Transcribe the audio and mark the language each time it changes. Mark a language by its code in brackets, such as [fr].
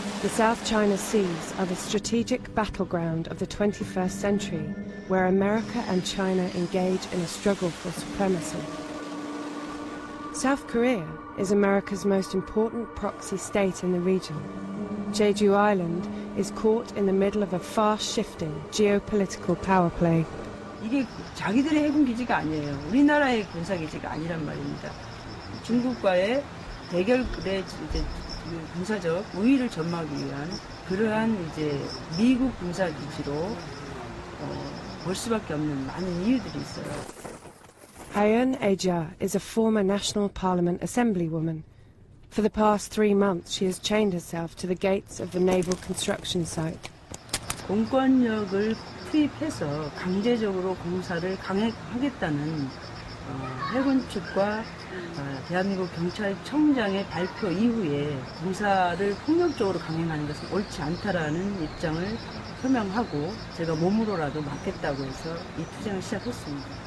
[en] The South China Seas are the strategic battleground of the 21st century, where America and China engage in a struggle for supremacy. South Korea is America's most important proxy state in the region. Jeju Island is caught in the middle of a fast-shifting geopolitical power play. [ko] 이게 자기들의 해군 기지가 아니에요. 우리나라의 군사 기지가 아니란 말입니다. 중국과의 대결의 이제 군사적 우위를 점하기 위한 그러한 이제 미국 군사 기지로 볼 수밖에 없는 많은 이유들이 있어요. [en] Haeun Ae-ja is a former National Parliament Assemblywoman. For the past 3 months, she has chained herself to the gates of the naval construction site. [ko] 공권력을 투입해서 강제적으로 공사를 강행하겠다는 해군 측과 대한민국 경찰청장의 발표 이후에 공사를 폭력적으로 강행하는 것은 옳지 않다라는 입장을 표명하고 제가 몸으로라도 막겠다고 해서 이 투쟁을 시작했습니다.